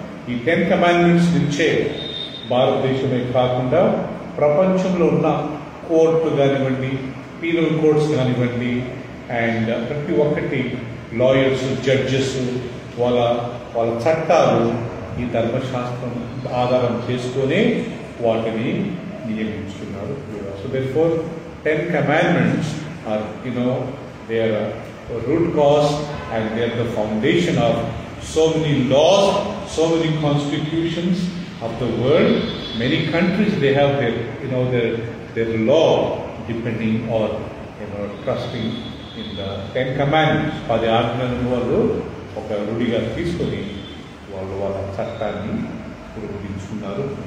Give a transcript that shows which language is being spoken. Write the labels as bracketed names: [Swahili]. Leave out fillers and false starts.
[Telugu] ఈ 10 కమాండ్మెంట్స్ నుంచే భారతదేశమే కాకుండా ప్రపంచంలో ఉన్న కోర్టు కానివ్వండి, పీనల్ కోర్ట్స్ కానివ్వండి, అండ్ ప్రతి ఒక్కటి లాయర్స్, జడ్జెస్ వాళ్ళ చట్టాలు ఈ ధర్మశాస్త్రం ఆధారం చేసుకునే వాటిని నియమించుకున్నారు. [English] So therefore 10 commandments are they are a root cause, and they are the foundation of so many laws, so many constitutions of the world. Many countries, they have their law depending or trusting in the 10 commandments. [Telugu] 10 ఆజ్ఞలను వాళ్ళు ఒక రూఢిగా తీసుకొని వాళ్ళ చట్టాన్ని రూపొందించుకున్నారు.